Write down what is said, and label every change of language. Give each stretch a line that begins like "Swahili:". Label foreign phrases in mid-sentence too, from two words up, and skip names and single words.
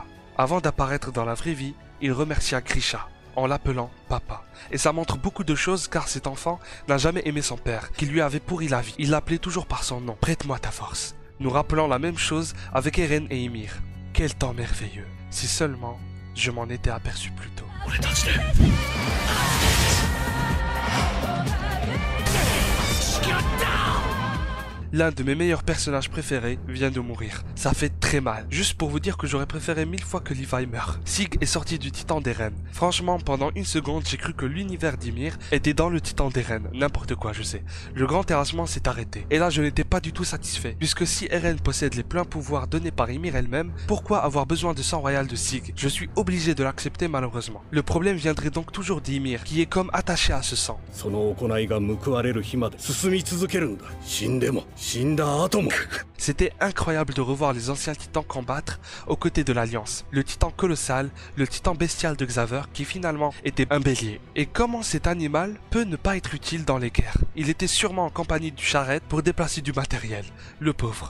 French: Avant d'apparaître dans la vraie vie, il remercia Grisha, en l'appelant papa. Et ça montre beaucoup de choses car cet enfant n'a jamais aimé son père, qui lui avait pourri la vie. Il l'appelait toujours par son nom, prête-moi ta force. Nous rappelons la même chose avec Eren et Ymir. Quel temps merveilleux. Si seulement je m'en étais aperçu plus tôt.
Japanese: 俺たちで
French: L'un de mes meilleurs personnages préférés vient de mourir. Ça fait très mal. Juste pour vous dire que j'aurais préféré 1000 fois que Levi meure. Sig est sorti du Titan d'Eren. Franchement, pendant une seconde, j'ai cru que l'univers d'Ymir était dans le Titan d'Eren. N'importe quoi, je sais. Le grand terrassement s'est arrêté. Et là, je n'étais pas du tout satisfait. Puisque si Eren possède les pleins pouvoirs donnés par Ymir elle-même, pourquoi avoir besoin de sang royal de Sig? Je suis obligé de l'accepter malheureusement. Le problème viendrait donc toujours d'Ymir, qui est comme attaché à ce sang.
Japanese: その行いが報われる日まで進み続けるんだ。死んでも死んだ後も。
French: C'était incroyable de revoir les anciens titans combattre aux côtés de l'Alliance. Le titan colossal, le titan bestial de Xaver qui finalement était un bélier. Et comment cet animal peut ne pas être utile dans les guerres? Il était sûrement en compagnie du charrette pour déplacer du matériel. Le pauvre.